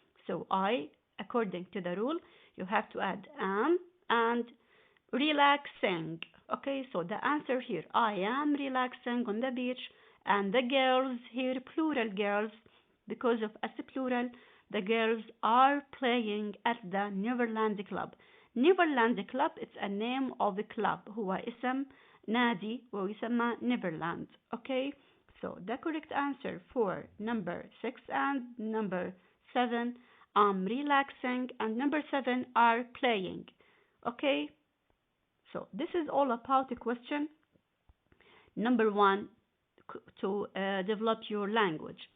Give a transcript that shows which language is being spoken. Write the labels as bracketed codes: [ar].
[en] So I, according to the rule, you have to add am and relaxing. Okay, so the answer here, I am relaxing on the beach, and the girls here, plural girls, because of as plural, the girls are playing at the Neverland Club. Neverland Club, it's a name of the club. [ar] هو اسم نادي ويسمى Neverland. [en] Okay, so the correct answer for number 6 and number 7, I'm relaxing, and number 7 are playing. Okay, so this is all about the question number 1 to develop your language.